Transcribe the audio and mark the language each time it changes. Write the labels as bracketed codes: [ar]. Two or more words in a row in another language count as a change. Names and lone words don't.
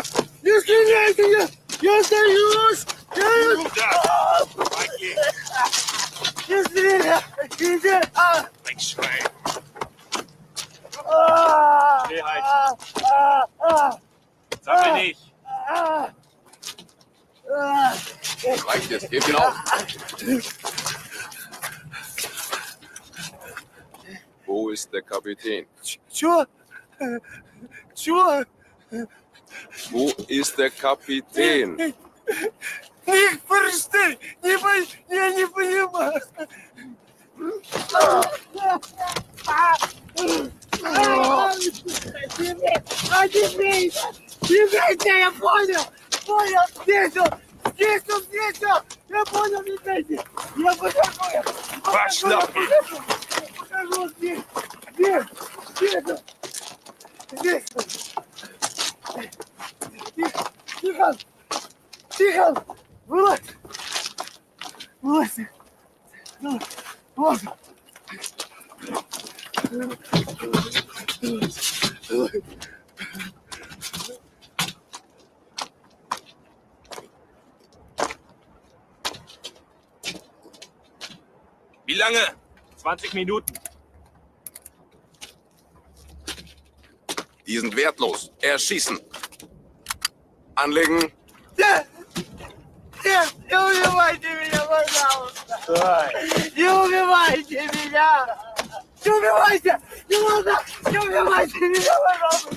[ru] Не стреляйте! Я сдаюсь! Не стреляйте! [de] Wegschreien! Steh halt! Sammel nicht! Reicht jetzt, gebt ihn auf. Wo ist der Kapitän? [ru] Чё? Чё? [de] Wo ist der Kapitän? [ru] Их просто я не понимаю. Теперь я понял! Понял! Здесь он! Здесь он! Здесь он! Я понял, Медведь! Я покажу! Пошла! Я покажу здесь! Здесь! Здесь! Здесь! Тихо! Тихо! Вылазь! Вылазь! Вот! [de] Wie lange? 20 Minuten. Die sind wertlos. Erschießen. Anlegen. [ru] Не убивайте меня, пожалуйста! Не убивайте меня! Не убивайте! Не надо! Не убивайте меня, пожалуйста!